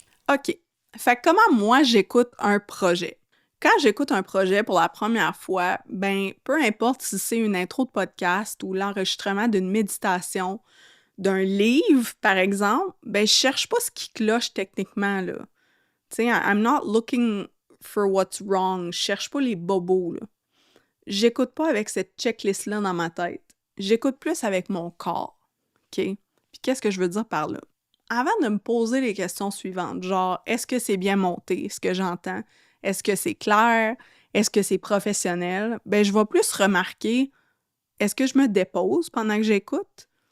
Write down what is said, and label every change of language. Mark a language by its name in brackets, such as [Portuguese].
[French] OK. Fait que comment moi, j'écoute un projet? Quand j'écoute un projet pour la première fois, peu importe si c'est une intro de podcast ou l'enregistrement d'une méditation, d'un livre, par exemple, je cherche pas ce qui cloche techniquement, là. Tu sais, [English] I'm not looking for what's wrong. [French] Je cherche pas les bobos, là. J'écoute pas avec cette checklist-là dans ma tête. J'écoute plus avec mon corps, OK? Puis qu'est-ce que je veux dire par là? Avant de me poser les questions suivantes, genre, est-ce que c'est bien monté, ce que j'entends? Est-ce que c'est clair? Est-ce que c'est professionnel? Je vais plus remarquer, est-ce que je me dépose pendant que j'écoute?